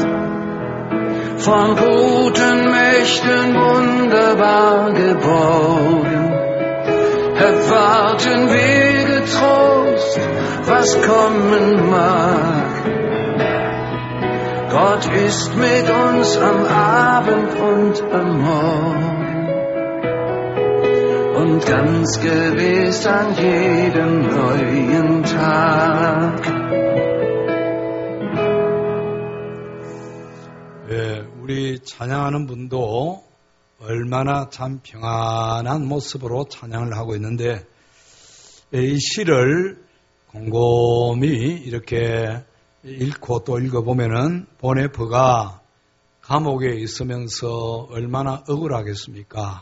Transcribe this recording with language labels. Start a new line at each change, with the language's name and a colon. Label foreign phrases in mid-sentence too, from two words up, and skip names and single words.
German: Von guten Mächten wunderbar geborgen, erwarten wir getrost, was kommen mag. Gott ist mit uns am Abend und am Morgen und ganz gewiss an jedem neuen Tag.
Korean: 우리 찬양하는 분도 얼마나 참 평안한 모습으로 찬양을 하고 있는데 이 시를 곰곰이 이렇게 읽고 또 읽어보면은 보네프가 감옥에 있으면서 얼마나 억울하겠습니까?